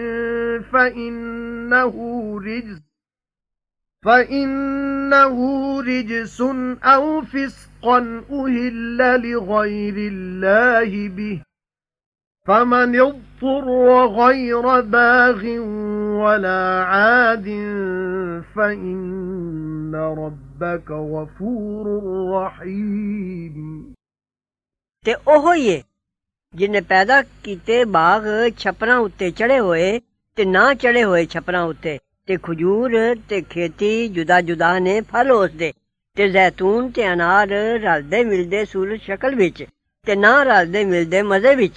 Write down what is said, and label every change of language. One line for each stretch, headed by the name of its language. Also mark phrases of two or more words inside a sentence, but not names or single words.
Arabic: فإنه رجس أو فسقا أهل لغير الله به فمن اضطر غير باغ ولا عاد فإن ربك غفور رحيم
Punjabi: ਤੇ ਉਹ ਹੀ ਏ ਜਿਨੇ ਪੈਦਾ ਕੀਤੇ ਬਾਗ ਛਪਰਾਂ ਉੱਤੇ ਚੜੇ ਹੋਏ ਤੇ ਨਾ ਚੜੇ ਹੋਏ ਛਪਰਾਂ ਉੱਤੇ, ਤੇ ਖਜੂਰ ਤੇ ਖੇਤੀ ਜੁਦਾ ਜੁਦਾ ਨੇ ਫਲ ਉਸਦੇ, ਤੇ ਜ਼ੈਤੂਨ ਤੇ ਅਨਾਰ ਰਲਦੇ ਮਿਲਦੇ ਸੂਰਤ ਸ਼ਕਲ ਵਿੱਚ ਤੇ ਨਾ ਰਲਦੇ ਮਿਲਦੇ ਮਜ਼ੇ ਵਿੱਚ।